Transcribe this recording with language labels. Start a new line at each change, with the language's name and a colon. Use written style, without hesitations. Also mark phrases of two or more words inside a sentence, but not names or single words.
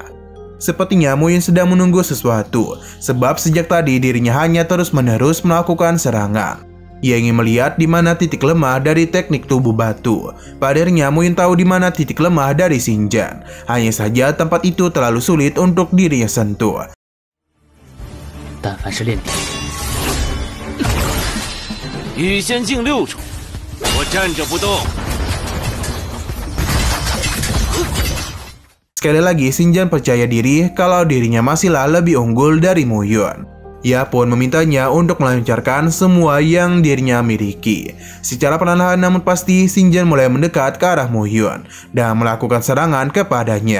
Indonesian: Sepertinya Mu Yun sedang menunggu sesuatu, sebab sejak tadi dirinya hanya terus-menerus melakukan serangan. Ia ingin melihat di mana titik lemah dari teknik tubuh batu. Padahal Mu Yun tahu di mana titik lemah dari Xinjiang. Hanya saja tempat itu terlalu sulit untuk dirinya sentuh.
Chinese: 但凡是练体，羽仙境6重，我站着不动。
Indonesian: Sekali lagi, Xinjiang percaya diri kalau dirinya masihlah lebih unggul dari Mu Yun. Ia pun memintanya untuk melancarkan semua yang dirinya miliki. Secara perlahan namun pasti, Xinjiang mulai mendekat ke arah Mu Yun dan melakukan serangan kepadanya.